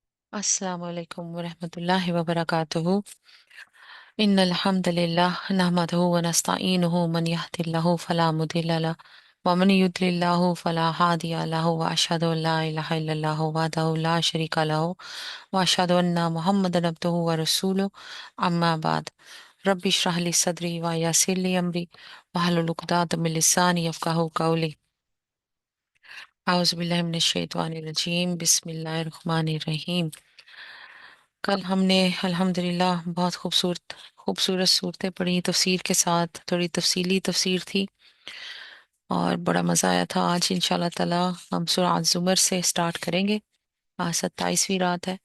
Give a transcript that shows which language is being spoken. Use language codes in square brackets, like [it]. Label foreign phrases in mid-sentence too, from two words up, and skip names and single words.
[ar] السلام عليكم ورحمة الله وبركاته إن الحمد لله نحمده و نستعينه من يهده الله فلا مضل له و من يضلل الله فلا هادي له و أشهد أن لا إله إلا الله وحده لا شريك له و أشهد أن محمدا عبده و رسوله أما بعد. رب اشرح لي صدري و يسر لي أمري واحلل عقدة من لساني يفقهوا قولي. أعوذ بالله من الشيطان الرجيم بسم الله الرحمن الرحيم. [hi] कल हमने अल्हम्दुलिल्लाह बहुत खूबसूरत खूबसूरत सूरतें पढ़ी, तफसीर के साथ थोड़ी तफसीली तफसीर थी और बड़ा मज़ा आया था। आज [ar] إن شاء الله تعالى [hi] हम सूरह ज़ुमर से स्टार्ट करेंगे। आज 27वीं रात है।